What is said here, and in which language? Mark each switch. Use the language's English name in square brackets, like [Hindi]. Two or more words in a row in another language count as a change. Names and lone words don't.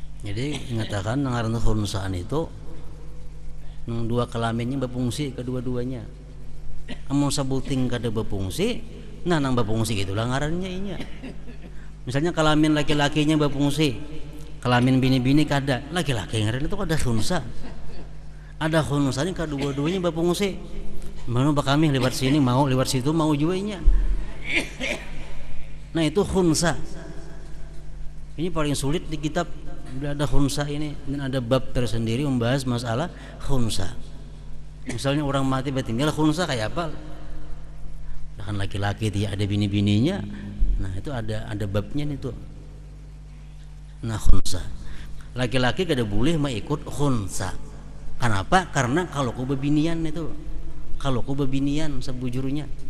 [Indonesian] Jadi mengatakan ngaranna khunsaan itu dua kelaminnya berfungsi kedua-duanya. [Banjar] Amun sabuting kada berfungsi, nah nang berfungsi gitulah ngarannya inya. Misalnya kelamin laki-lakinya berfungsi, kelamin bini-bini kada, laki-laki ngaran itu kada khunsa. [Indonesian] Ada khunsanya kedua-duanya berfungsi. Mana kami lewat sini mau, lewat situ mau juga inya. Nah itu khunsa. Ini paling sulit di kitab. Ada khunsa ini dan ada bab tersendiri membahas masalah khunsa. Misalnya orang mati tinggal khunsa kayak apa? Kan laki-laki dia ada bini-bininya. Nah itu ada babnya nih tuh. Nah khunsa. [Banjar] Laki-laki kada boleh mengikut khunsa. [Indonesian] Kenapa? [Banjar] Karena kalau ku bebinian itu. Kalau ku bebinian sebujurnya.